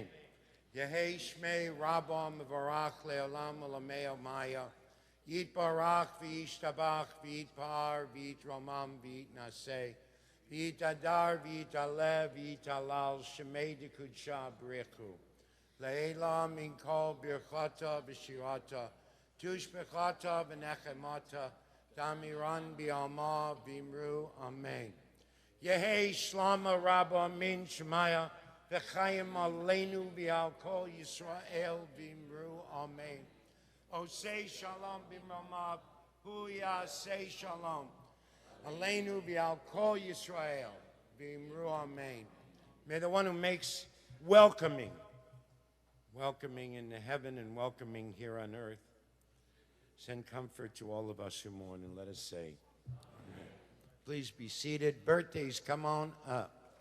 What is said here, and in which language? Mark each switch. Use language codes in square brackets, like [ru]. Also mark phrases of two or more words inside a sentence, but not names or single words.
[arc] יהא שמה רבא מברך לעלם ולעלמי עלמיא, יתברך וישתבח ויתפאר ויתרומם ויתנשא, ויתהדר ויתעלה ויתהלל שמה דקדשא בריך הוא, לעלא מן כל ברכתא ושירתא, תשבחתא ונחמתא, דאמירן בעלמא ואמרו אמן. יהא שלמא רבא מן שמיא וחיים עלינו ועל כל ישראל ואמרו אמן. [he] עושה שלום במרומיו הוא יעשה שלום עלינו ועל כל ישראל ואמרו אמן. [en] May the one who makes welcoming in heaven and welcoming here on earth send comfort to all of us who mourn, and let us say, Amen. Please be seated. Birthdays, come on up.